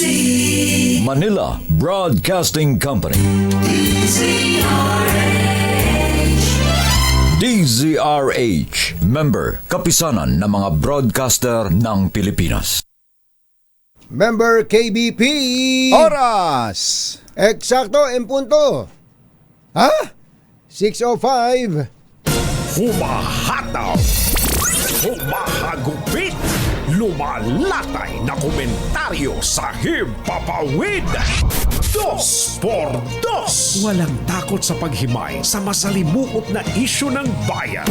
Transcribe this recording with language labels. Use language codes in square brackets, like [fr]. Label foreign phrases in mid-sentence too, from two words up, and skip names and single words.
[tl] Manila Broadcasting Company. DZRH, member, kapisanan ng mga broadcaster ng Pilipinas. Member KBP. Oras! Eksakto, en punto. Ha? 6:05. Humahataw, humahagupit, lumalatay na komentaryo sa Himpapawid. 2 por 2. Walang takot sa paghimay sa masalimuot na isyu ng bayan.